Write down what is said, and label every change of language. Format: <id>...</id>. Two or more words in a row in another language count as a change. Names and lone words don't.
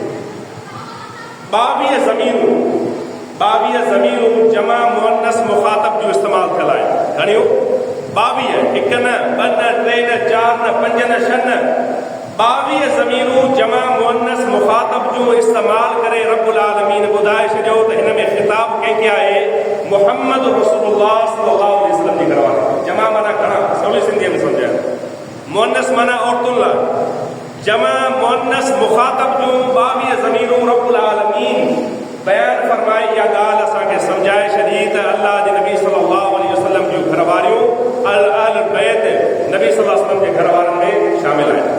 <sd>22 ज़मीरूं जमा मुअन्नस मुख़ातब जो इस्तेमालु थियल आहे। घणियूं? 22। 1 न, 2 न, 3 न, 4 न, 5 न, 6 न, 22 ज़मीरूं जमा मुअन्नस मुख़ातब जो इस्तेमालु करे</sd> <ar>رب العالمين</ar> <sd>ॿुधाए छॾियो त हिन में ख़िताब कंहिंखे आहे? मुहम्मद रसूलुल्लाह</sd> <ar>صلى الله عليه وسلم</ar> <sd>जी घरवारी। जमा माना घणा? सवली सिंधीअ में सम्झायो। मुअन्नस माना औरतुनि लाइ। जमा मुअन्नस मुख़ातब जूं 22 ज़मीरूं</sd> <ar>رب العالمين</ar> <sd>बयान फरमाए। इहा ॻाल्हि असांखे सम्झाए छॾी त अल्लाह जे नबी</sd> <ar>صلى الله عليه وسلم</ar> <sd>जूं घरवारियूं</sd> <ar>أهل البيت</ar> <sd>नबी</sd> <ar>صلى الله عليه وسلم</ar> <sd>जे घरवारनि में शामिल आहिनि।</sd>